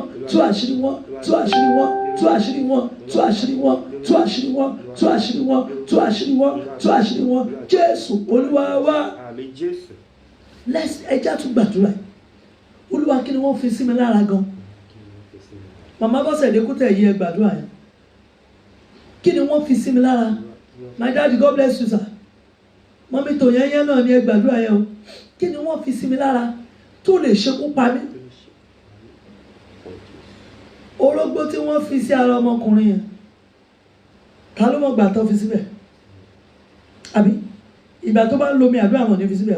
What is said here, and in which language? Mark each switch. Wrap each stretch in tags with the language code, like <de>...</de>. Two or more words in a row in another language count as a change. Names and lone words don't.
<yo>Tú àṣírí wọn. Tú àṣírí wọn. Tú àṣírí wọn. Tú àṣírí wọn. Tú àṣírí wọn. Tú àṣírí wọn. Tú àṣírí wọn. Tú àṣírí wọn. Jésù Olúwa wa. Àmín Jésù. Ẹja tún gbàdúrà. Olúwa kí ni wọ́n fi sí mi lára gan? Màmá Bọ́sẹ̀dé Kútẹ̀ yìí ẹ gbàdúrà yẹn. Kí ni wọ́n fi sí mi lára?</yo> <en>My daddy, God bless you, sir.</en> <yo>Mọ́mí tó yẹn náà ni ẹ gbàdúrà yẹn o. Kí ni wọ́n fi sí mi lára tó lè ṣekú pa mí? Orógbó tí wọ́n fi sí ara ọmọkùnrin yẹn, ta ló mọ̀ gbà tó fi síbẹ̀? Àbí ìgbà tó bá ń lo mi àbí àwọn ní fi síbẹ̀?</yo>